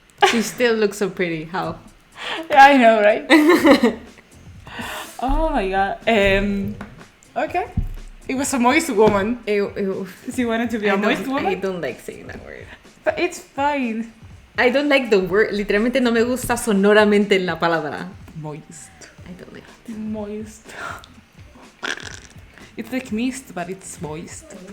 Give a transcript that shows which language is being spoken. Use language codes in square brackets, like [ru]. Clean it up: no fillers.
[en] She still looks so pretty. How? I know, right? Oh my god. Okay. It was a moist woman. Ew. She wanted to be a moist I woman. don't like saying that word. But it's fine. I don't like the word. [es] Literalmente no me gusta sonoramente la palabra. [en] Moist. I don't like it. Moist. It's like mist, but it's moist.